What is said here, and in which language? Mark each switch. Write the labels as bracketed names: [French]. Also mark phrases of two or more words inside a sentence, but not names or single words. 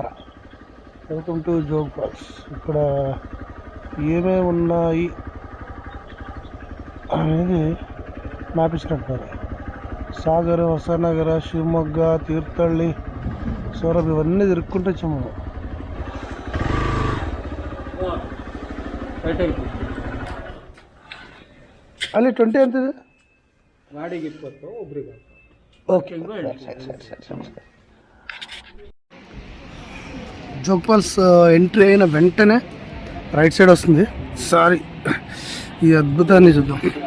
[English] Welcome to Jog Falls. [Telugu] ఇక్కడ ఏమేమి ఉన్నాయి అనేది మ్యాపించినట్టున్నారు. సాగర్, హొసనగర, శివమొగ్గ, తీర్థహಳ್ಳಿ, సౌరభ్ ఇవన్నీ తిరుక్కుంటూ వచ్చాము. [Kannada] ಅಲ್ಲಿ 20 ಅಂತಿದೆ ಗಾಡಿಗೆ 20 ಒಬ್ರಿಗೆ. ಓಕೆ, [Telugu] జోగ్ ఫాల్స్ ఎంట్రీ అయిన వెంటనే [English] right side [Telugu] వస్తుంది. సారీ, ఈ అద్భుతాన్ని చూద్దాం.